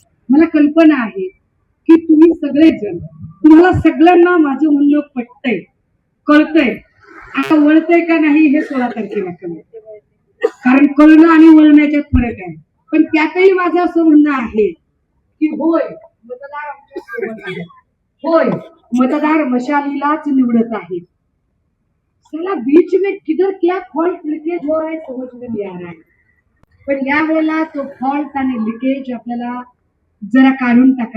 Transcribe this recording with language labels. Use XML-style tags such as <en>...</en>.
<mr>मला कल्पना आहे की तुम्ही सगळेजण, तुम्हाला सगळ्यांना माझं म्हणणं पटतंय, कळतंय. आता वळतंय का नाही हे 16 तारखेला कळेल, कारण कळणं आणि वळण्याच्यात फरक आहे. पण त्यातही माझं असं म्हणणं आहे की होय मतदार आमच्या सोबत आहे, होय, मतदार मशालीलाच निवडत आहेत.</mr> <hi>साला बीच में किधर क्या फॉल्ट लिकेज हो रहा है समझ में नहीं आ रहा है.</hi> <mr>पण या वेळेला तो फॉल्ट आणि लिकेज आपल्याला जरा काढून टाकावा</mr>